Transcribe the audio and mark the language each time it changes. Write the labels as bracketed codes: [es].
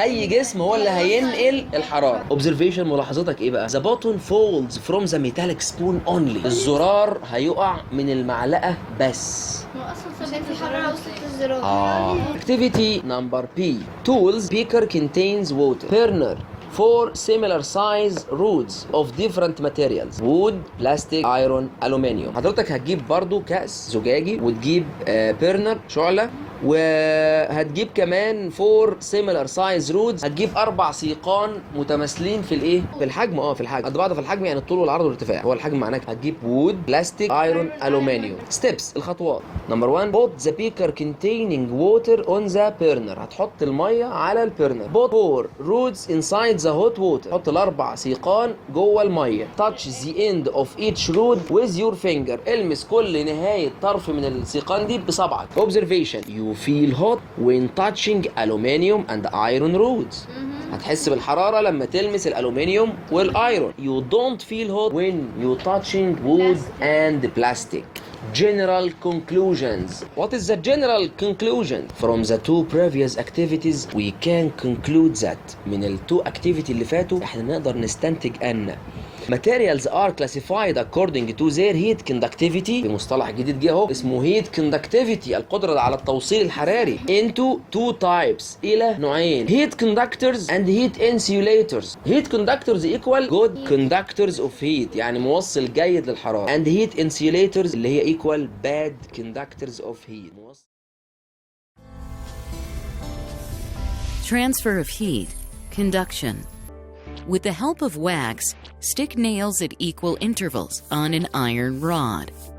[ar] اي جسم هو اللي هينقل الحراره. [en] observation [ar] ملاحظتك ايه بقى؟ [en] the button falls from the metallic spoon only. [ar] الزرار هيقع من المعلقه بس. عشان في حرارة وصلت للزرار. [en] activity number B. tools beaker contains water. burner four similar size rods of different materials: wood, plastic, iron, aluminium. [ar] حضرتك هتجيب برضو كأس زجاجي، وتجيب بيرنر شعلة، وهتجيب كمان [en] 4 similar size rods. [ar] هتجيب 4 سيقان متماثلين في الايه؟ في الحجم. في الحجم قد بعض في الحجم، يعني الطول والعرض والارتفاع. هو الحجم معناه هتجيب [en] wood, plastic, iron, aluminium. [ar] steps الخطوات. [en] Number 1 put the beaker containing water on the burner. [ar] هتحط الميه على البيرنر. [en] put 4 rods inside the hot water. [ar] حط الاربع سيقان جوه الميه. [en] touch the end of each rod with your finger. [ar] المس كل نهايه طرف من السيقان دي بصبعك. [en] observation you feel hot when touching aluminium and iron rods. [ar] هتحس بالحرارة لما تلمس الألومنيوم والأيرون. [en] You don't feel hot when you touching wood and plastic. General conclusions. What is the general conclusion? From the two previous activities we can conclude that [ar] من ال two activity اللي فاتوا احنا نقدر نستنتج أن [en] materials are classified according to their heat conductivity. [ar] بمصطلح جديد جه اهو اسمه [en] heat conductivity، [ar] القدرة على التوصيل الحراري، [en] into two types، [ar] إلى نوعين: [en] heat conductors and heat insulators. heat conductors equal good conductors of heat، [ar] يعني موصل جيد للحرارة، [en] and heat insulators [ar] اللي هي [en] equal bad conductors of heat. Transfer of heat, conduction. With the help of wax, stick nails at equal intervals on an iron rod.